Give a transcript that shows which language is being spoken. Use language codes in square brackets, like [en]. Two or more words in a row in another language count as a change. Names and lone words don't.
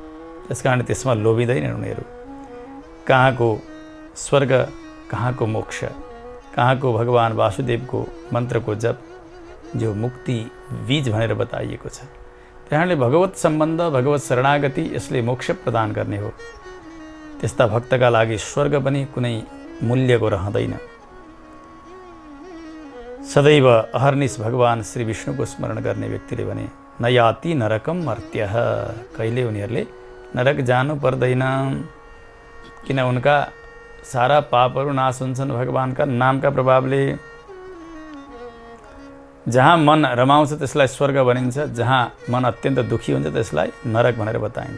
[ne] त्यस कारण त्यसमा लोभिँदैनन् उनीहरू। कहाँको स्वर्ग, कहाँको मोक्ष, कहाँको भगवान वासुदेवको मन्त्रको जप, जो मुक्ति बीज भनेर बताइएको छ। त्यहाँले भगवत सम्बन्ध, भगवत शरणागति यसले मोक्ष प्रदान गर्ने हो। त्यस्ता भक्तका लागि स्वर्ग पनि कुनै मूल्यको रहँदैन। सदैव अहर्निश भगवान श्री विष्णुको स्मरण गर्ने व्यक्तिले भने [sa] न याति नरकम मर्त्यः, [ne] कहिले उनीहरूले नरक जानु पर्दैन, किन उनका सारा पापहरू नाश हुन्छन् भगवानका नामका प्रभावले। जहाँ मन रमाउँछ त्यसलाई स्वर्ग भनिन्छ, जहाँ मन अत्यन्त दुखी हुन्छ त्यसलाई नरक भनेर बताइन्छ।